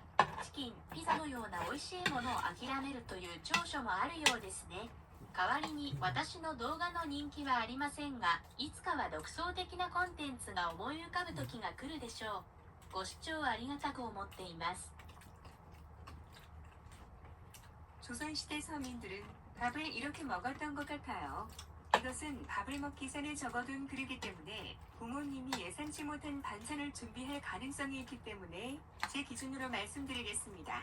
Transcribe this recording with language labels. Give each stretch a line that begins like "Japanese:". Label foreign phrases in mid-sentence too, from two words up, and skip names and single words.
Japanese: チキン、ピザのような美味しいものを諦めるという長所もあるようですね。代わりに私の動画の人気はありませんが、いつかは独創的なコンテンツが思い浮かぶ時が来るでしょう。ご視聴ありがたく思っています。
Korean: 조선시대 서민들은 밥을 이렇게 먹었던 것 같아요. 이것은 밥을 먹기 전에 적어둔 글이기 때문에 부모님이 예상치 못한 반찬을 준비할 가능성이 있기 때문에 제 기준으로 말씀드리겠습니다.